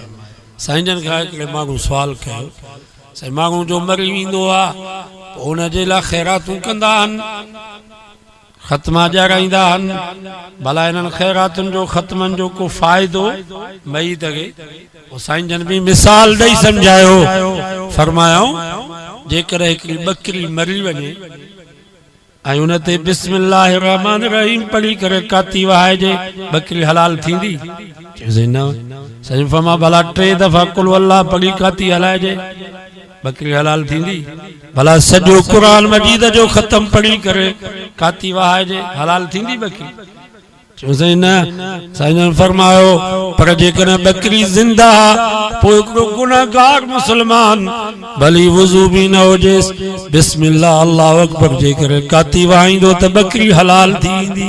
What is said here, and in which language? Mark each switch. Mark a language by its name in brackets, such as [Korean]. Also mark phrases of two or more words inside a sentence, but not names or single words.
[Sindhi] साईं जन खां हिकिड़े माण्हू सुवाल कयो साईं माण्हू जो मरी वेंदो आहे पोइ उन जे लाइ ख़ैरातूं कंदा आहिनि ख़त्मा ॼाणाईंदा आहिनि भला इन्हनि ख़ैरातुनि जो ख़त्मनि जो को फ़ाइदो मईत खे पोइ साईं जन भी मिसाल ॾेई सम्झायो फरमायूं जेकर हिकिड़ी ॿकरी मरी वञे ऐं उन ते [Arabic] بسم الله الرحمن الرحيم [Sindhi] पढ़ी करे काती वहाइजे ॿकरी हलाल थींदी चयोसीं न साईं फरमा भला 3 दफ़ा [Arabic] قل الله [Sindhi] पढ़ी काती हलाइजे ॿकरी हलाल थींदी भला सॼो क़ुरान मजीद जो ख़त्म पढ़ी करे काती वहाइजे हलाल थींदी ॿकरी चयोसीं न साईं फरमायो पर जेकॾहिं ॿकरी ज़िंदा पोइ हिकिड़ो गुनहगार मुस्लमान भली वुज़ू भी न हुजेसि [Arabic] بسم الله الله أكبر [Sindhi] जेकर काती वहाईंदो त ॿकरी हलाल थी ईंदी।